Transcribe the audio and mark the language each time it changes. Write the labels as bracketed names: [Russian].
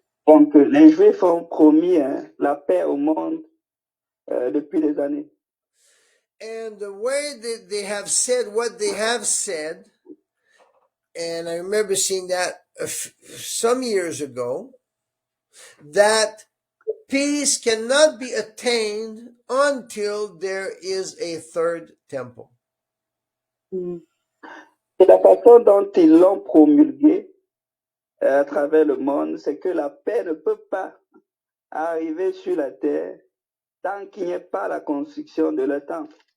[French] Donc, les Juifs ont promis la paix au monde depuis des années. [English] And the way that they have said what they have said, and I remember seeing that some years ago, that peace cannot be attained until there is a third temple. [French] Et la façon dont ils l'ont promulgué à travers le monde, c'est que la paix ne peut pas arriver sur la terre tant qu'il n'y ait pas la construction de leur temple.